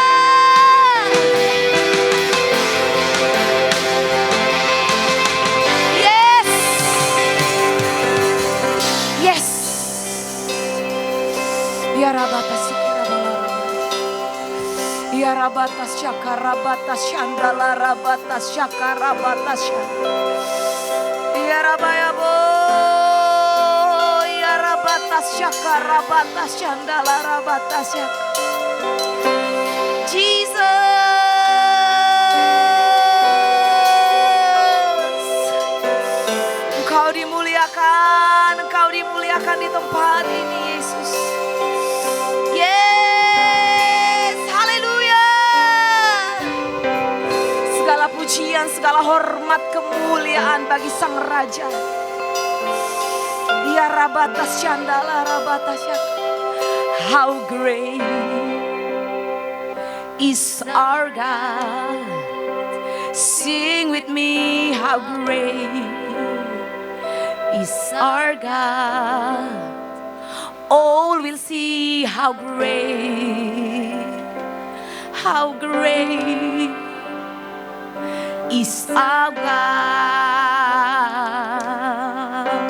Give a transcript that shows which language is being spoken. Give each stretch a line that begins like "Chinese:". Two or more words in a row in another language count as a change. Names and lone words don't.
English: Yes. Yes. Ya rabatas sikirabala. Ya rabatas syaka rabatas syandala rabatas syaka rabatas syaka. Ya rabayabo. Ya rabatas syaka rabatas syandala rabatas syaka.
Indonesian: Jesus. Engkau dimuliakan, Engkau dimuliakan di tempat ini Yesus.
English: Yes, haleluya.
Indonesian: Segala pujian, segala hormat, kemuliaan bagi Sang Raja. Ya rabatas syandala rabatas yak.
English: How great is our God. Sing with me, how great is our God. All will see how great is our God.